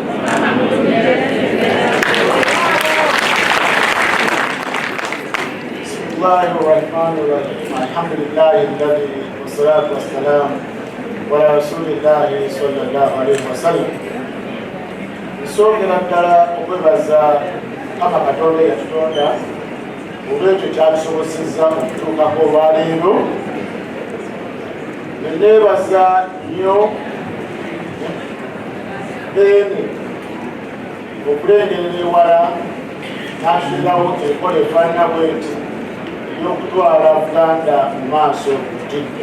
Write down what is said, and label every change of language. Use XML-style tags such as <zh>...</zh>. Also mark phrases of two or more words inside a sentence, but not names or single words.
<ar>بسم الله الرحمن الرحيم. الحمد لله الذي والصلاة والسلام على رسول الله صلى الله عليه وسلم.</ar> <lg>Nsongera ddala okwebaza Mukama Katonda eyatutonda olwekyo kyatusobozesezza okutuukako olwaleero. Neneebaza nnyo beene okulengerera ewala n'atuulawo enkola efaanana bweti ey'okutwala Buganda mu maaso ku ttidde.</lg>